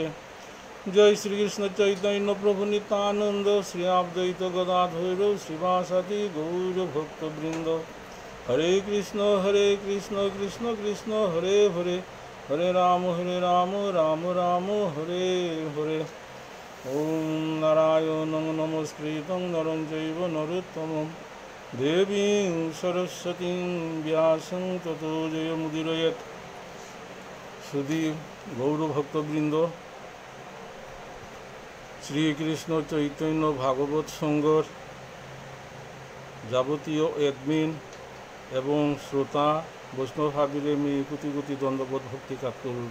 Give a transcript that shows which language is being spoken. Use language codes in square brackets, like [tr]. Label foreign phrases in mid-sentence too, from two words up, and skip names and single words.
[bn] জয় শ্রীকৃষ্ণ চৈতন্য প্রভু নিত্যানন্দ শ্রী অদ্বৈত গদাধর শ্রীবাসাদি গৌরভক্তবৃন্দ। [sa] হরে কৃষ্ণ কৃষ্ণ কৃষ্ণ হরে হরে হরে রাম রাম রাম হরে হরে। ওম নারায়ণং নমস্কৃতং নরং চৈব নরোত্তমং দেবীং সরস্বতীং ব্যাসং ততো জয়মুদীরয়েৎ। [bn] সুধী গৌরভক্তবৃন্দ, শ্রীকৃষ্ণ চৈতন্য ভাগবত সংঘর যাবতীয় এডমিন এবং শ্রোতা বৈষ্ণব ভাবিরে আমি কোটি কোটি দণ্ডবোধ ভক্তি কাজ করব।